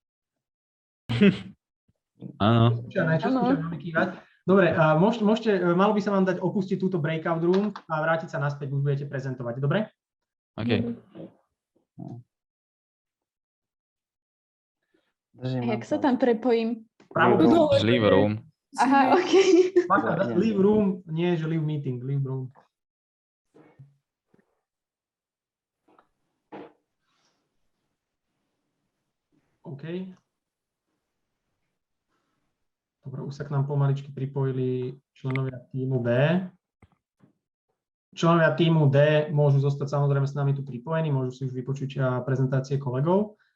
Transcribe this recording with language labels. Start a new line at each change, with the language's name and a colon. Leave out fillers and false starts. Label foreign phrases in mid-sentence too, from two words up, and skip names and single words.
Slovak: Áno. Dobre, malo by sa vám dať opustiť túto
English: breakout room
Slovak: a vrátiť sa naspäť, už budete prezentovať. Dobre? OK. Jak sa tam prepojím?
English: Leave room.
Slovak: Aha, OK.
English: Leave room,
Slovak: nie že
English: leave meeting, leave room.
Slovak: OK. Dobre, už sa k nám pomaličky pripojili členovia týmu B. Členovia týmu D môžu zostať samozrejme s nami tu pripojení, môžu si už vypočuť prezentácie kolegov.